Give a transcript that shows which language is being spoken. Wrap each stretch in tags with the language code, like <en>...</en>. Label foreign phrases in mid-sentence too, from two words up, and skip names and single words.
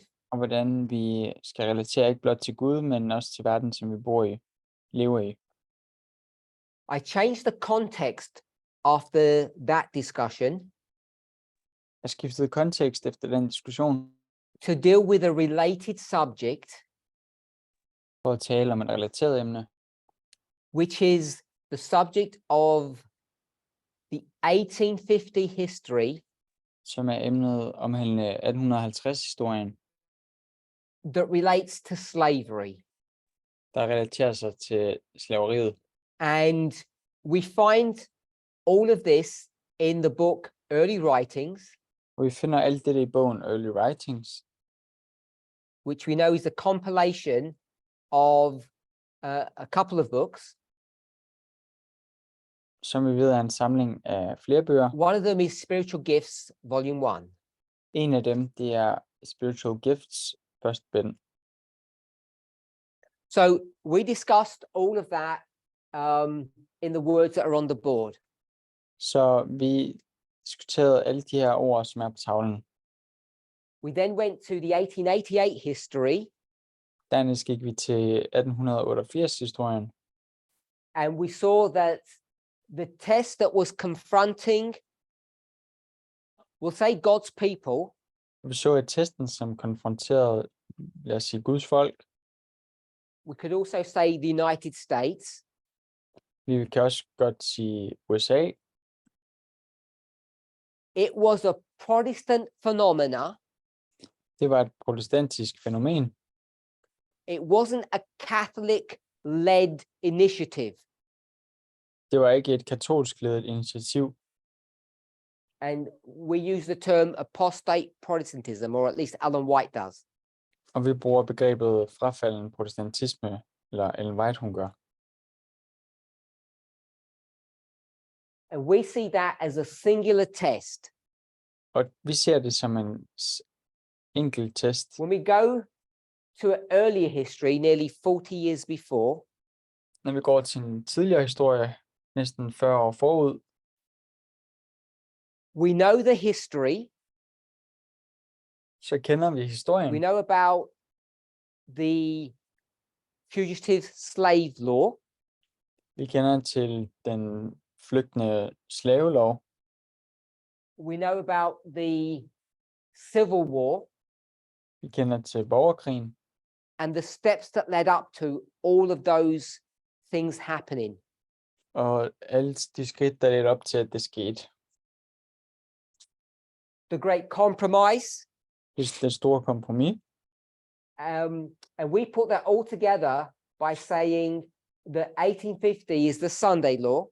<da>og hvordan vi skal relatere ikke blot til Gud, men også til verden, som vi lever i.</da> <en>I changed the context after that discussion</en> <da>Jeg skiftede kontekst efter den diskussion</da> <en>to deal with a related subject,</en> <da>for at tale om et relateret emne,</da> <en>which is the subject of the 1850 history</en> <da>som er emnet omhandlende 1850-historien,</da> <en>that relates to slavery.</en> <da>der relaterer sig til slaveriet.</da> <en>And we find all of this in the book Early Writings,</en> <da>Og vi finder alt dette i bogen Early Writings,</da> <en>which we know is a compilation of a couple of books.</en> <da>som vi ved er en samling af flere bøger.</da> <en>One of them is Spiritual Gifts, Volume 1.</en> <da>En af dem, det er Spiritual Gifts, første bind.</da> <en>So we discussed all of that in the words that are on the board.</en> <da>Så vi diskuterede alle de her ord, som er på tavlen.</da> <en>We then went to the 1888 history,</en> <da>Dernæst gik vi til 1888-historien,</da> <en>and we saw that the test that was confronting, we'll say, God's people,</en> <da>vi så et testen, som konfronterede, lad os sige, Guds folk.</da> <en>we could also say the United States,</en> <da>Vi kan også godt sige USA.</da> <en>it was a Protestant phenomena.</en> <da>Det var et protestantisk fænomen.</da> <en>It wasn't a Catholic-led initiative.</en> <da>Det var ikke et katolsk ledet initiativ.</da> <en>And we use the term apostate Protestantism, or at least Ellen White does.</en> <da>Og vi bruger begrebet frafalden protestantisme, eller Ellen White, hun gør.</da> <en>And we see that as a singular test.</en> <da>Og vi ser det som enkelt test.</da> <en>When we go to an earlier history, nearly 40 years before,</en> <da>Når vi går til en tidligere historie, næsten 40 år forud,</da> <en>we know the history.</en> <da>så kender vi</da> <en>We</en> <da>historien.</da> <en>know about the fugitive slave law.</en> <da>Vi kender til den flygtende slavelov.</da> <en>We know about the Civil War</en> <da>Vi kender til borgerkrigen</da> <en>and the steps that led up to all of those things happening.</en> <da>og alle de skridt, der ledte op til, at det skete.</da> <en>The Great Compromise.</en> <da>Det store kompromis.</da> <en>And we put that all together by saying that 1850 is the Sunday law.</en>